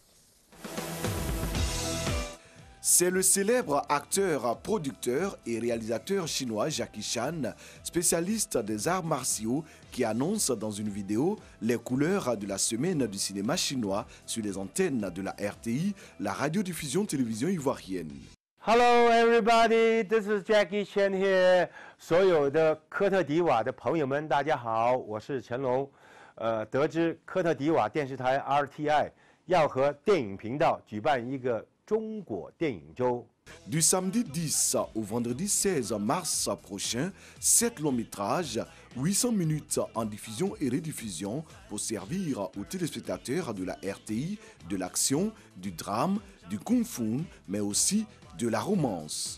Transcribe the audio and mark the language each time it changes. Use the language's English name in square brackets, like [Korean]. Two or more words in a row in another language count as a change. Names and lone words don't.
[French] C'est le célèbre acteur, producteur et réalisateur chinois Jackie Chan, spécialiste des arts martiaux, qui annonce dans une vidéo les couleurs de la semaine du cinéma chinois sur les antennes de la RTI, la radiodiffusion télévision ivoirienne. [English] Hello everybody, this is Jackie Chan here. [Chinese] 所有的科特迪瓦的朋友们，大家好，我是成龙。得知科特迪瓦电视台 RTI 要和电影频道举办一个中国电影周。 [French] Du samedi 10 au vendredi 16 mars prochain, 7 longs métrages, 800 minutes en diffusion et rediffusion pour servir aux téléspectateurs de la RTI, de l'action, du drame, du kung-fu, mais aussi de la romance.